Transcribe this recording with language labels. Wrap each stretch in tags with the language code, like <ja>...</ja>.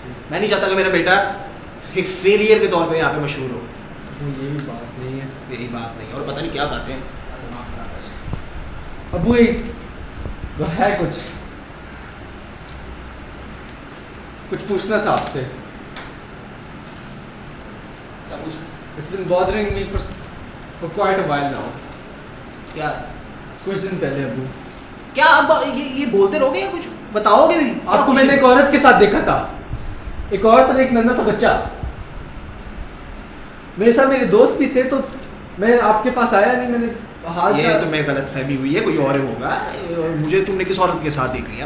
<hi>मैं नहीं चाहता कि मेरा बेटा एक फेलियर के तौर पे यहाँ पे मशहूर हो। ये भी बात नहीं है। यही बात नहीं, और पता नहीं क्या बातें हैं। अबू ये है कुछ पूछना था आपसे।</hi> <en>It's been bothering me for quite a while now.</en> <hi>क्या? कुछ दिन पहले अबू। क्या अब ये बोलते रहोगे या कुछ बताओगे भी? आपको मैंने एक औरत के साथ देखा था, एक औरत और एक नन्हा सा बच्चा। मेरे साथ मेरे दोस्त भी थे, तो मैं आपके पास आया नहीं। मैंने हाल ये तो मैं गलत फहमी हुई है, कोई और होगा। मुझे तुमने किस औरत के साथ देख लिया?</hi>